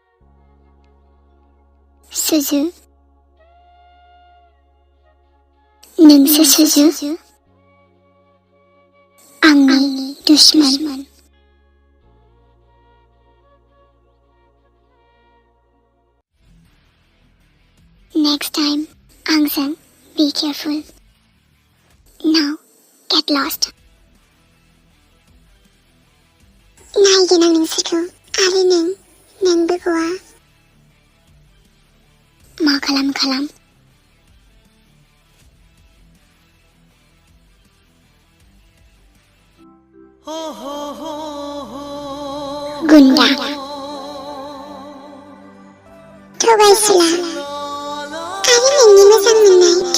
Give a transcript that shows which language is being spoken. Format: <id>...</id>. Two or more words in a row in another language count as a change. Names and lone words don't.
<brx>सुजु नोंसो सुजु आंनि दुश्मन</brx> <en>next time</en> <brx>आंजों</brx> <en>be careful now get lost</en> <brx>नायगोन आं नोंसोरखौ आरो नोंबो गवा मा खालाम गुन्दा थगायसुला आरो नोंनि मोजां मोननाय</brx>